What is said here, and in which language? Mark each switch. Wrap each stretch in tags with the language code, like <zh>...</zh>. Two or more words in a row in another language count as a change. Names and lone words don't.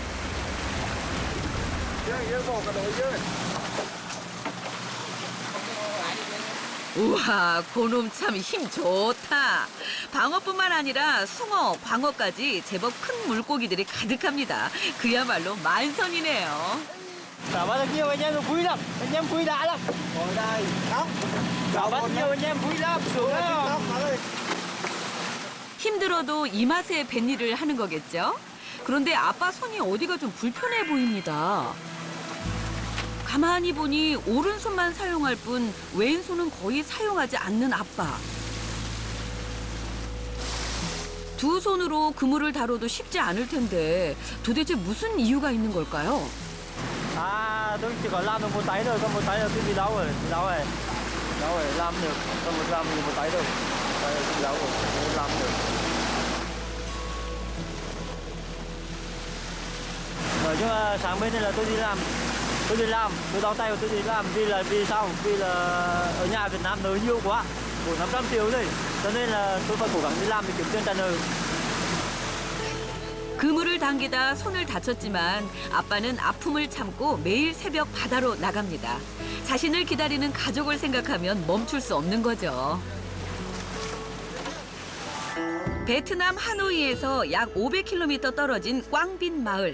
<ko>우와, 고놈 참 힘 좋다. 방어뿐만 아니라 숭어, 광어까지 제법 큰 물고기들이 가득합니다. 그야말로 만선이네요.</ko> <vi>Trả bắt được nhiều anh em vui lắm, anh em vui đã lắm. Ngồi đây, khóc. Trả bắt nhiều anh em vui lắm, xuống đó.</vi> <ko>힘들어도 이 맛에 뱃일을 하는 거겠죠? 그런데 아빠 손이 어디가 좀 불편해 보입니다. 가만히 보니 오른손만 사용할 뿐 왼손은 거의 사용하지 않는 아빠. 두 손으로 그물을 다뤄도 쉽지 않을 텐데 도대체 무슨 이유가 있는 걸까요?</ko> <vi>À, tôi chỉ có làm được một tay thôi, còn một tay là tôi bị đau rồi, làm được, còn làm được một tay thôi, bị đau rồi, làm được. Nói chung là sáng bên này là tôi tôi đau tay và tôi đi làm vì sao? Vì là ở nhà Việt Nam nợ nhiều quá, 400-500 triệu rồi, cho nên là tôi phải cố gắng đi làm để kiếm tiền trả nợ.</vi> <ko>그물을 당기다 손을 다쳤지만 아빠는 아픔을 참고 매일 새벽 바다로 나갑니다. 자신을 기다리는 가족을 생각하면 멈출 수 없는 거죠. 베트남 하노이에서 약 500km 떨어진 꽝빈 마을.</ko>